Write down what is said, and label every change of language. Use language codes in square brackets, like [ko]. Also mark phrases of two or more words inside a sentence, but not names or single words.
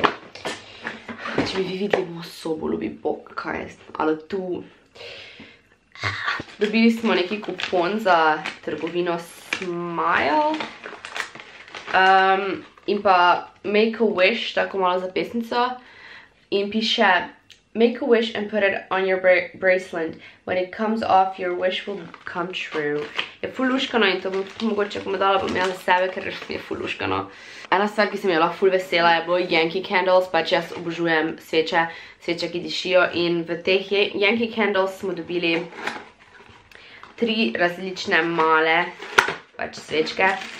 [sl] Če bi vi videli mojo sobo, ljubi bog, kaj je, ali tu. Dobili smo neki kupon za trgovino Smile. In pa Make a Wish, tako malo za pesnico. In piše [en] Make a wish and put it on your bracelet. When it comes off, your wish will come true. [sl] Je ful luškano in to bom tudi mogoče pomedala, bom imela za sebe, ker je ful luškano. Ena stvar, ki sem je lahko ful vesela, je bilo Yankee Candles, pač jaz obožujem sveče, ki dišijo. In v teh Yankee Candles smo dobili 3 različne male pač svečke.